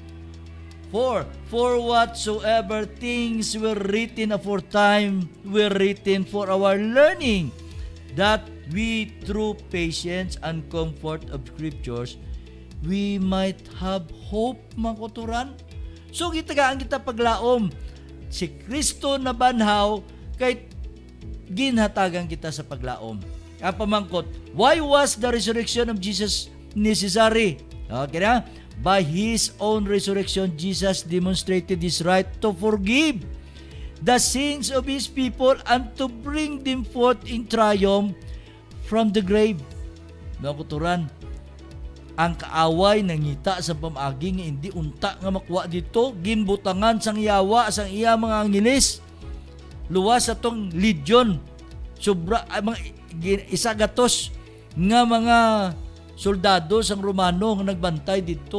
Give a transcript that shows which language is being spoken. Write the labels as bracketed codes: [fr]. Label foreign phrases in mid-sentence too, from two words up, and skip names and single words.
[en] For whatsoever things were written aforetime were written for our learning, that we through patience and comfort of scriptures we might have hope, [hil] mga kuturan. So gitagaan kita paglaom si Kristo na banhaw kay ginhatagan kita sa paglaom. Ang pamangkot, [en] why was the resurrection of Jesus necessary? Okay na? By His own resurrection, Jesus demonstrated His right to forgive the sins of His people and to bring them forth in triumph from the grave. [hil] Mga kuturan, ang kaaway nangita sa pamagi nga hindi unta nga makuha dito, ginbutangan sang yawa sang iya mga angilis, luwas sa tong legion, sobra mga isagatos nga mga soldado sang Romano nga nagbantay dito.